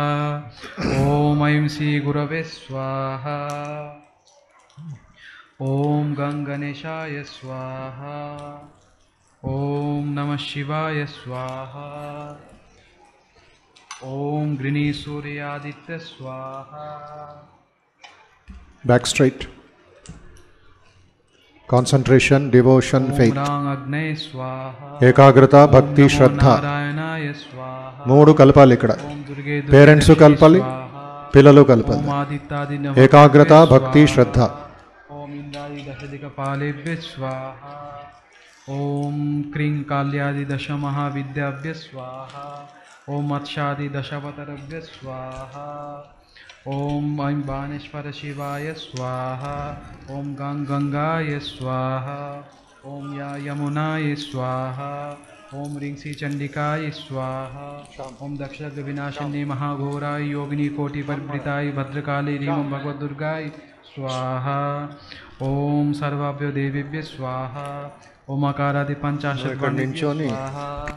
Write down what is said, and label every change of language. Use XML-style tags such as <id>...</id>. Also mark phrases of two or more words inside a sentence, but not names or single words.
<sa>ॐ ऐं श्री गुरवे स्वाहा। ॐ गणेशाय स्वाहा। ॐ नमः शिवाय स्वाहा। ॐ गृणीसूर्यादित्य स्वाहा।</sa> <en>Back straight. Concentration, devotion, faith.</en> <sa>अग्नये स्वाहा।</sa> <te>ఏకాగ్రత, భక్తి, శ్రద్ధ</te> <sa>నారాయణాయ స్వాహా।</sa> <te>మూడు కలపాలి ఇక్కడ.</te> <sa>ఓం దుర్గే</sa> <te>పేరెంట్స్ కలపాలి, పిల్లలు కలపాలి.</te> <sa>ఓం ఆదిత్యాది</sa> <te>ఏకాగ్రత, భక్తి, శ్రద్ధ.</te> <sa>ఓం ఇంద్రాది దశదిక్పాలేభ్య స్వాహా। ఓం క్రీం కాళ్యాది దశ మహావిద్యాభ్య స్వాహా। ఓం మత్స్యాది దశావతారభ్య స్వాహా। ఓం ఐం బాణేశ్వర శివాయ స్వాహా। ఓం గంగాయ స్వాహా। ఓం యమునాయ స్వాహా। ఓం ह्रीं श्री चंडिकाय स्वाहा। ओम दक्षिण विनाशिनी महाघोराय योगिनी कोटि परिवृताय भद्रकाली ह्रीं भगवद्दुर्गाय स्वाहा। ओम सर्वाभ्यो देवीभ्य स्वाहा। ओम अकारादि पंचाशत् स्वाहा।</sa>